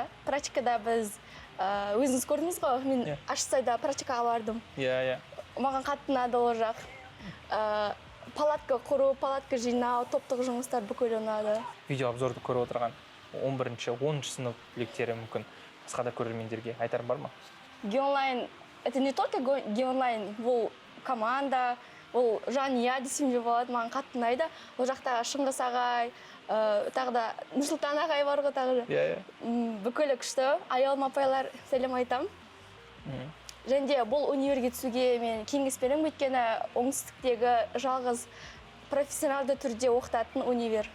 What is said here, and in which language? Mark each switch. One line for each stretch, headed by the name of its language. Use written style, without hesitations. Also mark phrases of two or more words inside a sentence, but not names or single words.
Kazakh: Практикада біз өзіңіз көрдіңіз ғой, мен Ашсайда практикаға бардым. Маған қатты ұнады ол жақ. Палатка құру, палатка жинау, топтық жұмыстар бүкіл ұнады. Видео обзорды көріп отырған 11-10 сынып түлектері мүмкін басқа да көрермендерге айтарым бар ма? Геонлайн,
Russian: это не только Геонлайн,
Kazakh: бұл команда, бұл жанұя десем де болады, маған қатты ұнайды. Ол жақта Шыңғыс ағай, тағы да Нұрсұлтан ағай бар ғой тағы да. Бүкілі күшті, аяулым апайлар сәлем айтам. Және де бұл универге түсуге мен кеңес беремін, өйткені оңтүстіктегі жалғыз профессионалды түрде оқытатын универ.